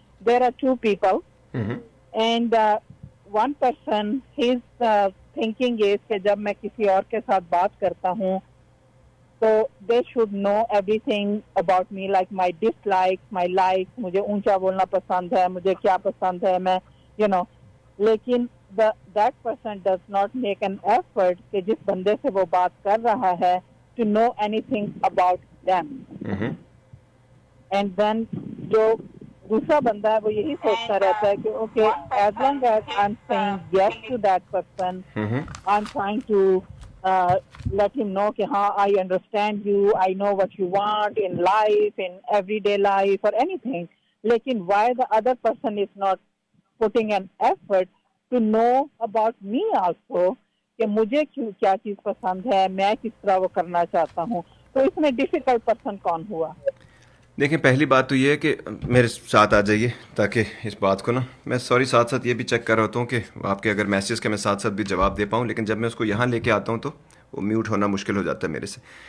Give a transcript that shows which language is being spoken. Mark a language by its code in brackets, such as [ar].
[en] there are two people and one person his thinking is [hi] कि जब मैं किसी और के साथ बात करता हूँ तो [en] they should know everything about me, like my dislike, my like, [hi] मुझे ऊंचा बोलना पसंद है, मुझे क्या पसंद है, मैं यू नो। [en] लेकिन that person does not make an effort [hi] कि जिस बंदे से वो बात कर रहा है [en] to know anything about them. And then [hi] जो दूसरा बंदा है वो यही सोचता रहता है कि [en] okay, as long as I'm saying yes to that person, I'm trying to let him know [hi] कि हाँ, [en] I understand you, I know what you want in life, in everyday life or anything. लेकिन why the other person is not putting an effort to know about me also [hi] कि मुझे क्या चीज पसंद है, मैं किस तरह वो करना चाहता हूँ। तो इसमें डिफिकल्ट पर्सन कौन हुआ? देखिए पहली बात तो ये है कि मेरे साथ आ जाइए ताकि इस बात को ना, मैं सॉरी साथ साथ ये भी चेक कर रहा होता हूँ कि आपके अगर मैसेज के मैं साथ साथ भी जवाब दे पाऊँ, लेकिन जब मैं उसको यहाँ लेके आता हूँ तो वो म्यूट होना मुश्किल हो जाता है मेरे से।